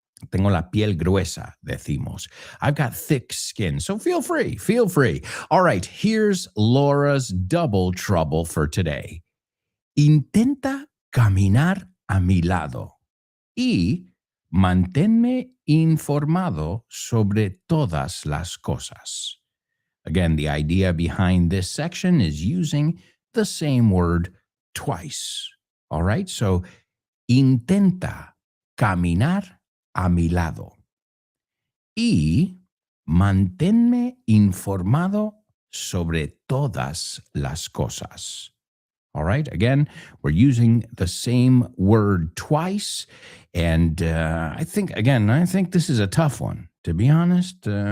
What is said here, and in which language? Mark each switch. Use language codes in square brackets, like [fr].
[es] Tengo la piel gruesa, decimos. [en] I've got thick skin. So feel free. Feel free. All right, here's Laura's double trouble for today. [es] Intenta caminar a mi lado y manténme informado sobre todas las cosas. [en] Again, the idea behind this section is using the same word twice. All right, so [es] intenta caminar a mi lado y manténme informado sobre todas las cosas. [en] All right. Again, we're using the same word twice. And I think this is a tough one, to be honest.